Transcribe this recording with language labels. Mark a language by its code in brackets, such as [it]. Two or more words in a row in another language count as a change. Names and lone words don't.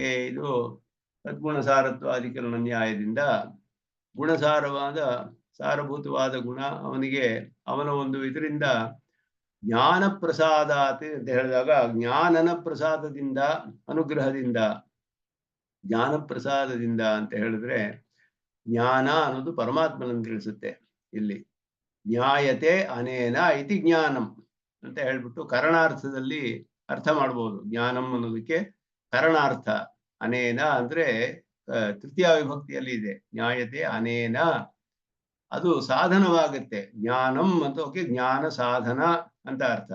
[kn] ಇದು ಸದ್ಗುಣ ಸಾರತ್ವಾಧಿಕರಣ ನ್ಯಾಯದಿಂದ ಗುಣಸಾರವಾದ ಸಾರಭೂತವಾದ ಗುಣ ಅವನಿಗೆ, ಅವನ ಒಂದು ಇದರಿಂದ [sa] ಜ್ಞಾನ ಪ್ರಸಾದಾತ್ [kn] ಅಂತ ಹೇಳಿದಾಗ ಜ್ಞಾನನ ಪ್ರಸಾದದಿಂದ, ಅನುಗ್ರಹದಿಂದ ಜ್ಞಾನ ಪ್ರಸಾದದಿಂದ ಅಂತ ಹೇಳಿದ್ರೆ ಜ್ಞಾನ ಅನ್ನೋದು ಪರಮಾತ್ಮನನ್ನು ತಿಳಿಸುತ್ತೆ. ಇಲ್ಲಿ [sa] ಜ್ಞಾಯತೆ ಅನೇನ ಇತಿ ಜ್ಞಾನಂ [kn] ಅಂತ ಹೇಳ್ಬಿಟ್ಟು ಕರಣಾರ್ಥದಲ್ಲಿ ಅರ್ಥ ಮಾಡ್ಬೋದು. ಜ್ಞಾನಂ ಅನ್ನೋದಕ್ಕೆ ಕರಣಾರ್ಥ. ಅನೇನ ಅಂದ್ರೆ ತೃತೀಯ ವಿಭಕ್ತಿಯಲ್ಲಿ ಇದೆ. [sa] ಜ್ಞಾಯತೆ ಅನೇನ [kn] ಅದು ಸಾಧನವಾಗುತ್ತೆ. ಜ್ಞಾನಂ ಅಂತ ಜ್ಞಾನ ಸಾಧನ ಅಂತ ಅರ್ಥ.